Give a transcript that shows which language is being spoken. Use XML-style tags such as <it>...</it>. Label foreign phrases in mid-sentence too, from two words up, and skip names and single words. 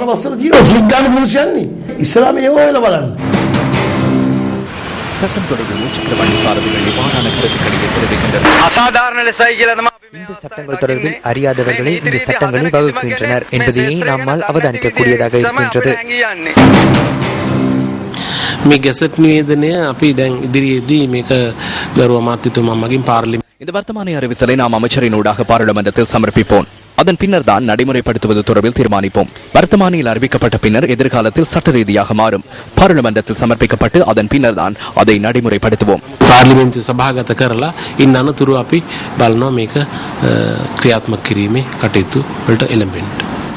<ta>சட்டம் தொடர்பில் முச்சக்கர வண்டி சாரதிகள் இவ்வாறான கருத்துக்களை தெரிவிக்கின்றனர். இந்த சட்டங்கள் தொடர்பில் அறியாதவர்களே இந்த சட்டங்களை வகுக்கின்றனர் என்பதையே நம்மால் அவதானிக்கக்கூடியதாக இருக்கின்றது.</ta> <si>මේ ගැසට් නිවේදනය අපි දැන් ඉදිරියේදී මේක ගරුව අමාත්‍යතුමා මගින් පාර්ලිමේන්තුවේ</si> <ta>இந்த வர்த்தமானி அறிவித்தலை நாம் அமைச்சரினூடாக பாராளுமன்றத்தில் சமர்ப்பிப்போம். அதன் பின்னர் தான் நடைமுறைப்படுத்துவது தொடர்பில் தீர்மானிப்போம். வர்த்தமானியில் அறிவிக்கப்பட்ட பின்னர் எதிர்காலத்தில் சட்ட ரீதியாக மாறும். பாராளுமன்றத்தில் சமர்ப்பிக்கப்பட்டு அதன் பின்னர் தான் அதை நடைமுறைப்படுத்துவோம்.</ta> <si>පාර්ලිමේන්තුවේ සභාගත කරලා ඉන්න අනතුරු අපි බලනවා මේක ක්‍රියාත්මක කිරීමේ කටයුතු වලට එළඹෙන්න.</si>